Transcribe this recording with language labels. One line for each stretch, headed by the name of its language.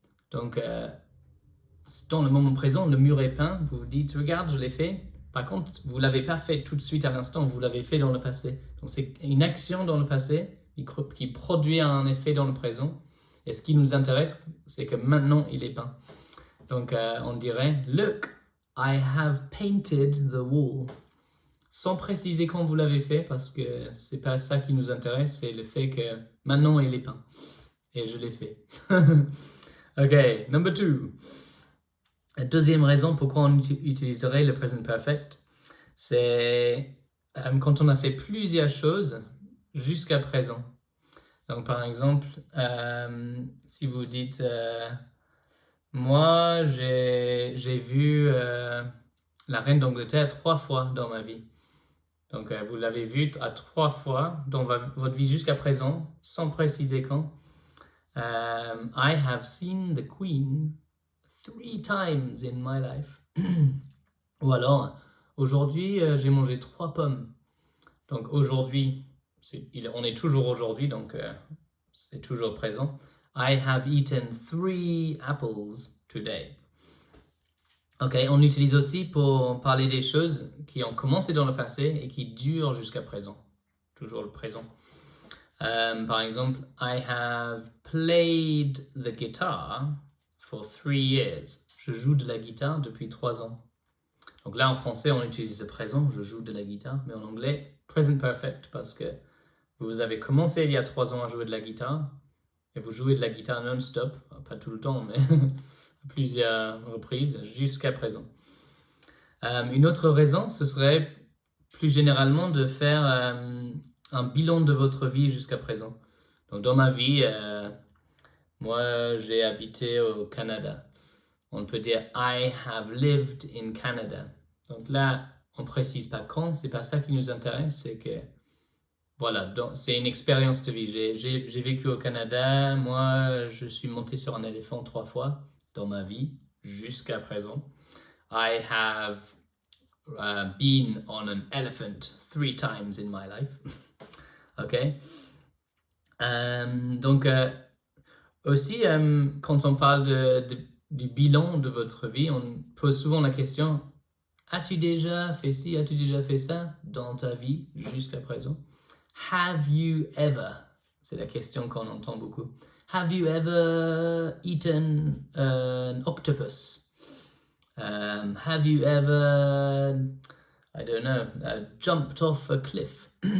French: Donc, dans le moment présent, le mur est peint. Vous vous dites, regarde, je l'ai fait. Par contre, vous ne l'avez pas fait tout de suite à l'instant, vous l'avez fait dans le passé. Donc, c'est une action dans le passé qui produit un effet dans le présent. Et ce qui nous intéresse, c'est que maintenant, il est peint. Donc, on dirait,
English: look, I have painted the wall.
French: Sans préciser quand vous l'avez fait, parce que c'est pas ça qui nous intéresse, c'est le fait que maintenant, il est peint. Et je l'ai fait.
English: Ok, number 2.
French: La deuxième raison pourquoi on utiliserait le present perfect, c'est quand on a fait plusieurs choses jusqu'à présent. Donc par exemple, si vous dites moi j'ai vu la reine d'Angleterre 3 fois dans ma vie. Donc vous l'avez vu à 3 fois dans votre vie jusqu'à présent, sans préciser quand.
English: I have seen the Queen 3 times in my life.
French: Ou alors, aujourd'hui, j'ai mangé 3 pommes. Donc aujourd'hui, on est toujours aujourd'hui, donc c'est toujours présent.
English: I have eaten 3 apples today.
French: Ok, on utilise aussi pour parler des choses qui ont commencé dans le passé et qui durent jusqu'à présent. Toujours le présent. Par exemple,
English: I have played the guitar for 3 years.
French: Je joue de la guitare depuis 3 ans. Donc là, en français, on utilise le présent, je joue de la guitare, mais en anglais, present perfect, parce que vous avez commencé il y a 3 ans à jouer de la guitare, et vous jouez de la guitare non-stop, pas tout le temps, mais à plusieurs reprises, jusqu'à présent. Une autre raison, ce serait plus généralement de faire un bilan de votre vie jusqu'à présent. Donc dans ma vie, moi j'ai habité au Canada. On peut dire
English: I have lived in Canada.
French: Donc là, on ne précise pas quand, c'est pas ça qui nous intéresse, c'est que voilà, c'est une expérience de vie. J'ai vécu au Canada, moi je suis monté sur un éléphant 3 fois dans ma vie jusqu'à présent.
English: I have been on an elephant 3 times in my life. Ok.
French: Donc aussi, quand on parle de du bilan de votre vie, on pose souvent la question, as-tu déjà fait ci, as-tu déjà fait ça dans ta vie jusqu'à présent?
English: Have you ever?
French: C'est la question qu'on entend beaucoup.
English: Have you ever eaten an octopus? Have you ever, I don't know, jumped off a cliff?